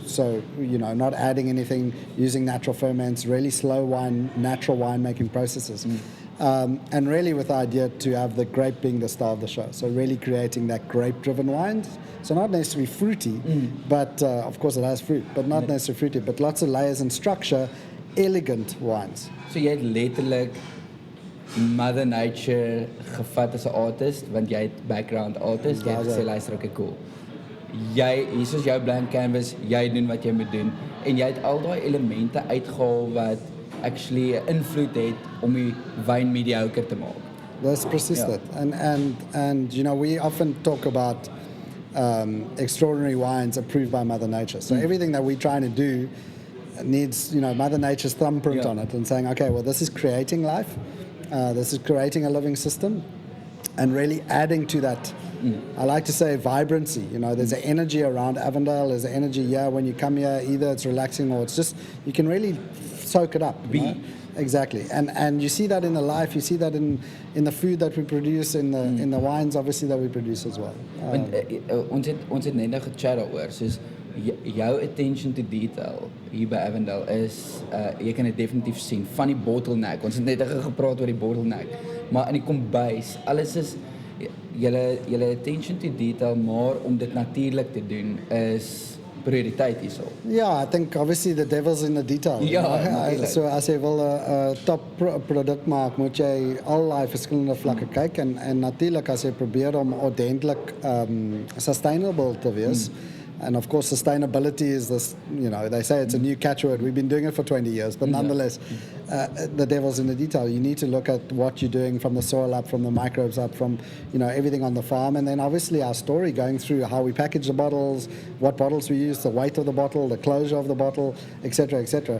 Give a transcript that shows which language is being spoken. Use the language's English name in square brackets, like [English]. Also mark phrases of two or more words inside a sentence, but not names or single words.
[English] So, you know, not adding anything, using natural ferments, really slow natural winemaking processes. And really with the idea to have the grape being the star of the show. So really creating that grape-driven wine. So not necessarily fruity, but of course it has fruit, but not necessarily fruity, but lots of layers and structure, elegant wines. [Afrikaans] So jy het letterlik [English] Mother Nature [Afrikaans] gevat as 'n artist, want jy het [English] background artist, [Afrikaans] jy het gesê luister, [English] okay, cool. [Afrikaans] hier is jou [English] blank canvas, [Afrikaans] jy doen wat jy moet doen en jy het al daai elemente uitgehaal wat actually 'n invloed het om die wyn mediocre te maak. [English] That's precies that. And you know, we often talk about extraordinary wines approved by Mother Nature. So everything that we're trying to do needs, you know, Mother Nature's thumbprint on it and saying, okay, well, this is creating life. This is creating a living system and really adding to that. I like to say vibrancy. You know, there's an energy around Avondale. There's an energy here when you come here. Either it's relaxing or it's just, you can really soak it up. You know? Exactly. And you see that in the life. You see that in the food that we produce, in the wines, obviously, that we produce as well. [Afrikaans] Ons het net nou gechat daaroor, soos jou [English] attention to detail [Afrikaans] hier by Avondale is, jy kan dit definitief sien, van die bottleneck, ons het net gepraat oor die bottleneck, maar in die kombuis, alles is, julle [English] attention to detail, [Afrikaans] maar om dit natuurlik te doen, is prioriteit hierso. [English] Yeah, I think obviously the devil's in the detail. [Afrikaans] Ja, so as jy wil 'n top produk maak, moet jy allerlei verskillende vlakke kyk en natuurlik as jy probeer om ordentlik sustainable te wees. [English] And of course, sustainability is this, you know, they say it's a new catchword. We've been doing it for 20 years, but nonetheless, the devil's in the detail. You need to look at what you're doing from the soil up, from the microbes up, from, you know, everything on the farm. And then obviously our story going through how we package the bottles, what bottles we use, the weight of the bottle, the closure of the bottle, etc., etc.